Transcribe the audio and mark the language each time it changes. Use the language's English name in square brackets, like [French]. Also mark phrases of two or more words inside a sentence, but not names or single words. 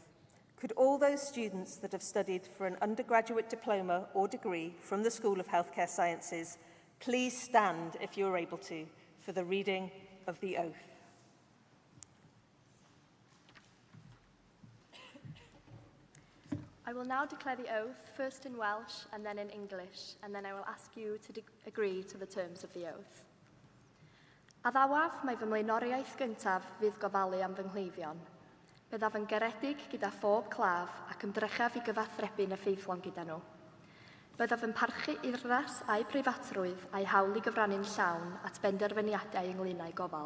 [English] Could all those students that have studied for an undergraduate diploma or degree from the School of Healthcare Sciences please stand, if you're able to, for the reading of the oath. I will now declare the oath, first in Welsh and then in English, and then I will ask you to agree to the terms of the oath. [Welsh] Addawaf mae fy mlaenoriaeth gyntaf fydd gofalu am fy nghleifion. Byddaf yn garedig gyda phob claf ac ymdrechaf i gyfathrebu'n effeithlon gyda nhw. Byddaf yn parchu urddas a'i preifatrwydd a'i hawl i gyfrannu'n llawn at benderfyniadau ynglynau gofal.